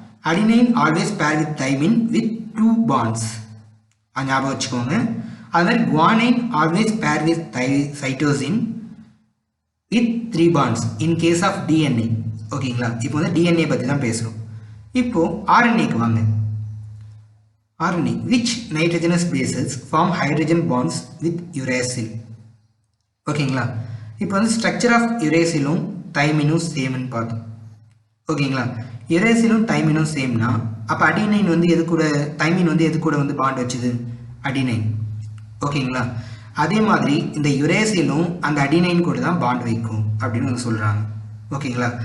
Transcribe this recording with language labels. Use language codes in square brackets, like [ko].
[en] adenine always pair with thymine with 2 bonds, [ta] அது ஞாபகம் வச்சுக்கோங்க. அது மாதிரி [en] Guanine always pair with cytosine with 3 bonds in case of DNA. [ta] ஓகேங்களா, இப்போ வந்து டிஎன்ஏ பற்றி தான் பேசுகிறோம். இப்போது ஆர்என்ஏக்கு வாங்க. [en] RNA, which nitrogenous bases form hydrogen bonds with uracil. [ta] ஓகேங்களா, இப்போ வந்து ஸ்ட்ரக்சர் ஆஃப் யுரேசிலும் தைமினும் சேம்னு பார்த்தோம். ஓகேங்களா, யுரேசிலும் தைமினும் சேம்னா அப்போ அடினைன் வந்து எது கூட, தைமின் வந்து எது கூட வந்து பாண்ட் வச்சுது, அடினைன். ஓகேங்களா. அதே மாதிரி இந்த யுரேசிலும் அந்த அடினைன் கூட தான் பாண்ட் வைக்கும் அப்படின்னு வந்து சொல்கிறாங்க. ஓகேங்களா.